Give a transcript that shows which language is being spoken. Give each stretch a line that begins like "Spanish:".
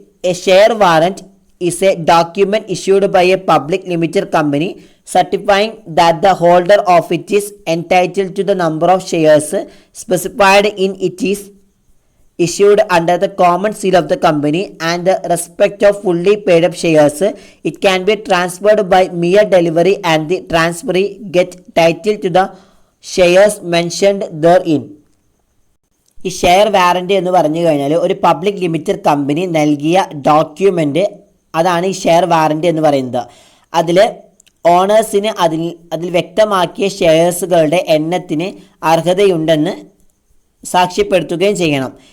English: A share warrant is a document issued by a public limited company certifying that the holder of it is entitled to the number of shares specified in it is issued under the common seal of the company and the respect of fully paid up shares. It can be transferred by mere delivery and the transferee get title to the shares mentioned therein.
Malayalam: ഈ share warranty എന്ന് പറഞ്ഞു കഴിഞ്ഞാൽ ഒരു public limited company നൽകിയ document, അതാണ് ഈ share warranty എന്ന് പറയുന്നത്. അതിൽ ഓണേഴ്സിന് അതിൽ വ്യക്തമാക്കിയ ഷെയർസുകളുടെ എണ്ണത്തിന് അർഹതയുണ്ടെന്ന് സാക്ഷ്യപ്പെടുത്തുകയും ചെയ്യണം.